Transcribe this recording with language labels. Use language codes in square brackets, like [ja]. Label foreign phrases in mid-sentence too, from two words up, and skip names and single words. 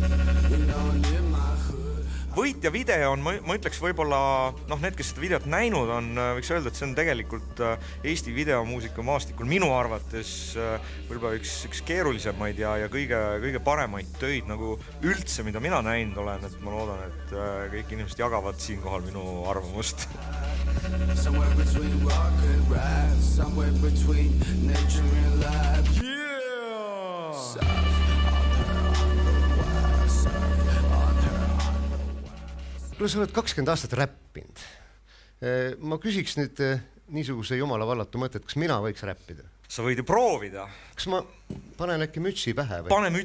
[et] Võitja video on, ma ütleks võib-olla, need, kes seda videot näinud on, võiks öelda, et see on tegelikult Eesti videomuusika maastikul minu arvates võib-olla üks keerulisemaid ja kõige paremaid töid nagu üldse, mida mina näinud olen, et ma loodan, et kõik inimesed jagavad siinkohal minu arvamust. [en] Somewhere between rock and rap, somewhere between nature and life. [et] Sa oled 20 aastat räppinud. Ma küsiks nüüd niisuguse jumala vallatu mõtet, kas mina võiks räppida? Sa võid ju proovida. Kas ma panen äkki mütsi pähe?